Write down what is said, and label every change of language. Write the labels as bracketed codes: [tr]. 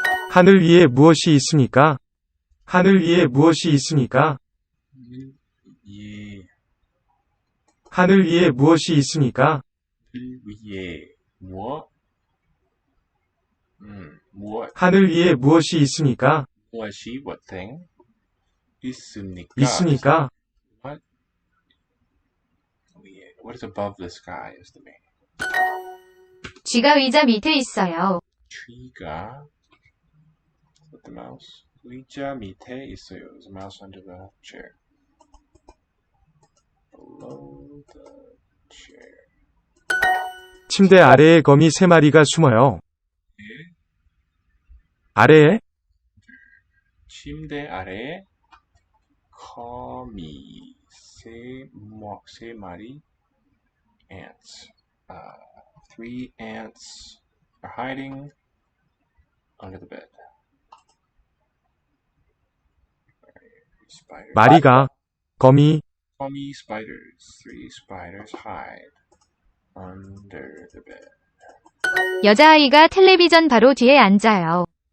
[ko] 하늘 위에 무엇이 있습니까? 하늘 위에 무엇이 있습니까? 예. 하늘 위에 무엇이 있습니까? 위에 무엇? 무엇? 하늘 위에 무엇이 있습니까? [en] 무엇이 what thing? [ko] 있습니까? 있습니까? [en] What? 위에. What is above the sky is the meaning. [ko] 쥐가 의자 밑에 있어요. [en] 쥐가 with the mouse. [ko] 의자 밑에 있어요. [en] There's a mouse under the chair. Below the chair. [ko] 침대 아래에 거미 3마리가 숨어요. 예. 아래에 침대 아래에 거미 세 마리 ants. [en] Three ants are hiding under the bed. Spiders. [ko] 마리가 거미 [en] Commie spiders. Three spiders hide under the bed. [ko] 여자아이가 텔레비전 바로 뒤에 앉아요.